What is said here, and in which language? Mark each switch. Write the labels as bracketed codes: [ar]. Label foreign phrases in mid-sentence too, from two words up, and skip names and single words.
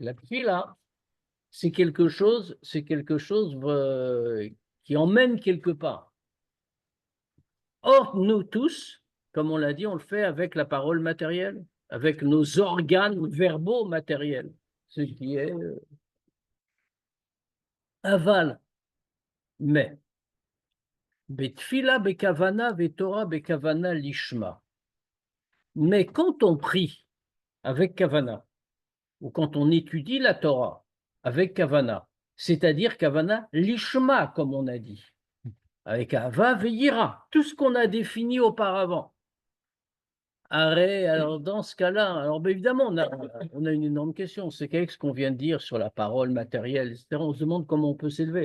[fr] La tefila, c'est quelque chose qui emmène quelque part. Or, nous tous, comme on l'a dit, on le fait avec la parole matérielle, avec nos organes verbaux matériels, ce qui est aval. Mais, [he] בתפילה בכוונה ותורה בכוונה לשמה. [fr] Mais quand on prie avec kavana, ou quand on étudie la Torah avec kavana, c'est-à-dire [he] כוונה לשמה, [fr] comme on a dit, avec [he] אהבה ויראה, [fr] tout ce qu'on a défini auparavant. Alors dans ce cas-là, alors évidemment, on a une énorme question, c'est qu'avec ce qu'on vient de dire sur la parole matérielle, etc., on se demande comment on peut s'élever.